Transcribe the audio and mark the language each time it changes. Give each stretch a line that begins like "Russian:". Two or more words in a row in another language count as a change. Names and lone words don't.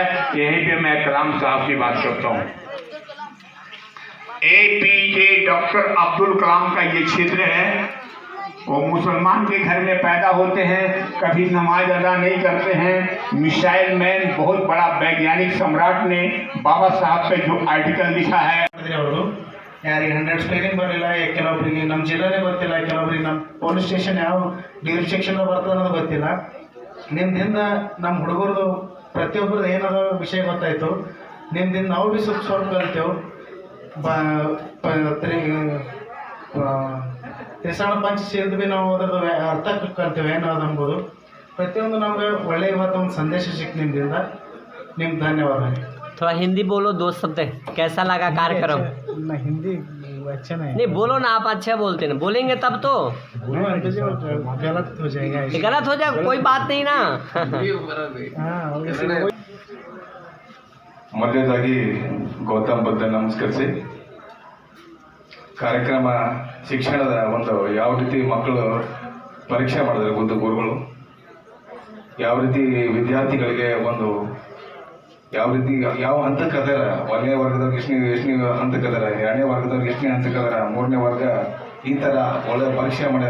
Hindi: यहीं पे मैं कलाम साहब की बात करता हूँ। APJ डॉक्टर अब्दुल कलाम का ये क्षेत्र है। वो मुसलमान के घर में पैदा होते हैं, कभी नमाज अदा नहीं करते हैं।
English: missile man,
Hindi: बहुत बड़ा वैज्ञानिक सम्राट ने बाबा साहब पे जो आर्टिकल लिखा है,
Kannada: ಯಾರಿಗೆ 100 ಸ್ಪೆಲ್ಲಿಂಗ್ ಬರಲಿಲ್ಲ, ಕೆಲವೊಬ್ಬರಿಗೆ ನಮ್ಮ ಜಿಲ್ಲೆನೇ ಗೊತ್ತಿಲ್ಲ, ಕೆಲವೊಬ್ಬರಿಗೆ ನಮ್ಮ
English: police station
Kannada: ಯಾವ ಡಿವಿಷನ್ ಬರ್ತದೆ ಅನ್ನೋದು ಗೊತ್ತಿಲ್ಲ. ನಿಮ್ದಿಂದ ನಮ್ಮ ಹುಡುಗರದು ಪ್ರತಿಯೊಬ್ಬರದ್ದು ಏನಾದರೂ ವಿಷಯ ಗೊತ್ತಾಯಿತು. ನಿಮ್ದಿಂದ ನಾವು ಭೀ ಸ್ವಲ್ಪ ಕಲಿತೇವೆ. ತ್ರಿಸರಣ ಪಂಚಶೀಲದ ಭೀ ನಾವು ಅದರದ್ದು ಅರ್ಥ ಕಲ್ತೇವೆ ಅನ್ನೋದು ಅಂಬೋದು. ಪ್ರತಿಯೊಂದು ನಮಗೆ ಒಳ್ಳೆಯ ಇವತ್ತೊಂದು ಸಂದೇಶ ಸಿಕ್ತು ನಿಮ್ಮಿಂದ. ನಿಮ್ಗೆ ಧನ್ಯವಾದ.
Hindi: थोड़ा हिंदी बोलो, दो शब्द। कैसा लगा कार्यक्रम? हिंदी अच्छा नहीं बोलो ना, आप अच्छा बोलते ना, बोलेंगे तब तो। गलत हो जाएगा। गलत हो जाए कोई बात नहीं ना।
Kannada: ಮೊದಲನೇದಾಗಿ ಗೌತಮ್ ಬುದ್ಧ ನಮಸ್ಕರಿಸಿ, ಕಾರ್ಯಕ್ರಮ ಶಿಕ್ಷಣದ ಒಂದು ಯಾವ ರೀತಿ ಮಕ್ಕಳು ಪರೀಕ್ಷೆ ಮಾಡಿದ್ರೆ ಒಂದು ಗುರುಗಳು ಯಾವ ರೀತಿ ವಿದ್ಯಾರ್ಥಿಗಳಿಗೆ ಒಂದು ಯಾವ ರೀತಿ ಯಾವ ಹಂತಕ್ಕೆ ಅದಾರ, 1ನೇ ವರ್ಗದವ್ರಿಗೆ ಎಷ್ಟನೇ ಹಂತಕ್ಕೆ ಅದಾರ, 2ನೇ ವರ್ಗದವ್ರಿಗೆ ಎಷ್ಟನೇ ಹಂತಕ್ಕೆ ಅದಾರ, 3ನೇ ವರ್ಗ, ಈ ಥರ ಒಳ್ಳೆ ಪರೀಕ್ಷೆ ಮಾಡ್ಯಾರ.